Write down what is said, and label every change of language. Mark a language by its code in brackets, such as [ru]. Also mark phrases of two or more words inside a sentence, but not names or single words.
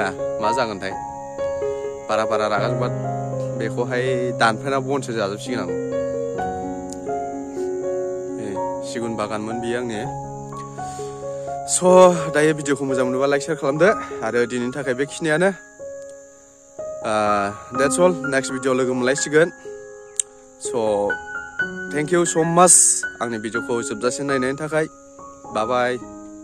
[brx] मा जागोनथाय. बारा रागा जोंबा बेखौहाय दानफायना बनसो जाजोबसिगोन आं. सिगुन बागानमोन बियो आंनि. दायो भिडिअखौ मोजां मोनोबा लाइक शेयार खालामदो. आरो दिनैनि थाखाय बेखिनियानो. [en] That's all. next video [brx] लोगो मोनलायसिगोन. [en] thank you so much [brx] आंनि भिडिअखौ जोबजासिम नायनायनि थाखाय. [en] bye bye.